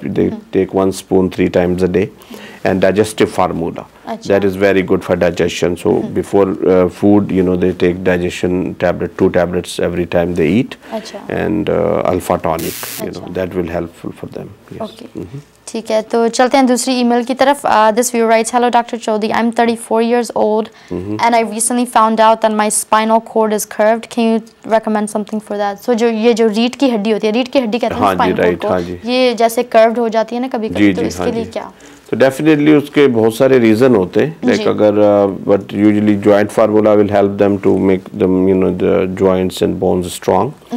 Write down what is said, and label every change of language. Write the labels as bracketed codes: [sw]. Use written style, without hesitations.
[en] They take 1 spoon 3 times a day, and Digestive Formula. [hi] Achha. [en] That is very good for digestion. So before food, they take digestion tablet, 2 tablets every time they eat, [hi] Achha. [en] and Alpha Tonic. [hi] Achha. [en] That will helpful for them. Yes. Okay. [hi] ठीक है, तो चलते हैं दूसरी email की तरफ. [en] This viewer writes, Hello Dr. Chaudhary, I'm 34 years old and I recently found out that my spinal cord is curved. Can you recommend something for that? [hi] So ये जो रीढ़ की हड्डी होती है, रीढ़ की हड्डी कहते हैं spinal cord को, ये जैसे curved हो जाती है ना कभी-कभी, तो इसके लिए क्या? [en] तो डेफिनेटली [hi] उसके बहुत सारे रीजन होते हैं, [en] Like अगर but usually joint formula will help them to make them the joints and bones strong.